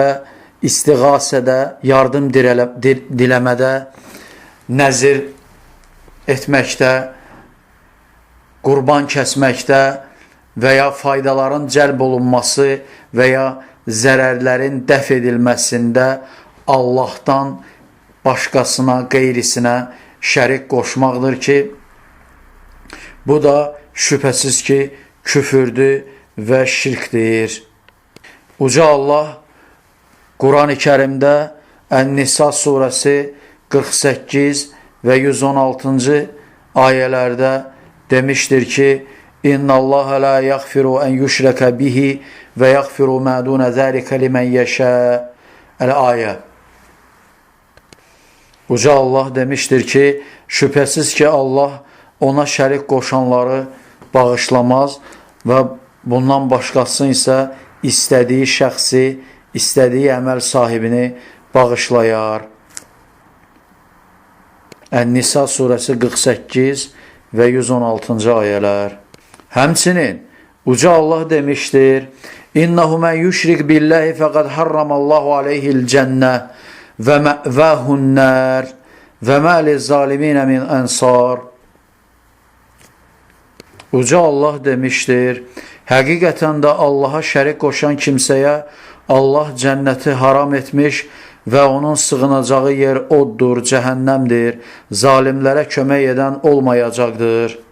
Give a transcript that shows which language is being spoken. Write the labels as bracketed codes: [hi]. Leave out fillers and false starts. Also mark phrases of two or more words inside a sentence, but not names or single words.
[az] istiğasədə, yardım diləmədə, nəzir etməkdə, qurban kəsməkdə və ya faydaların cəlb olunması və ya zərərlərin dəf edilməsində Allahdan başqasına, qeyrisinə şərik qoşmaqdır ki, bu da şübhəsiz ki, küfürdür və şirkdir. Uca Allah Quran-ı Kərimdə Ən-Nisa surəsi 48 və 116-cı ayələrdə demişdir ki, [ar] إن الله لا يغفر أن يشرك به و يغفر ما دون ذلك لمن يشاء. [az] El-ayə. Uca Allah demişdir ki, şübhəsiz ki Allah ona şərik qoşanları bağışlamaz və bundan başqası isə istədiyi şəxsi, istədiyi əməl sahibini bağışlayar. Ən-Nisa surəsi 48 və 116-cı ayələr. Həmçinin uca Allah demişdir: [ar] إنه من يشرك بالله فقد حرم الله عليه الجنة و مأواه النار و ما للظالمين من أنصار. [az] Uca Allah demişdir: həqiqətən də Allaha şərik qoşan kimsəyə Allah cənnəti haram etmiş və onun sığınacağı yer oddur, cəhənnəmdir, zalimlərə kömək edən olmayacaqdır.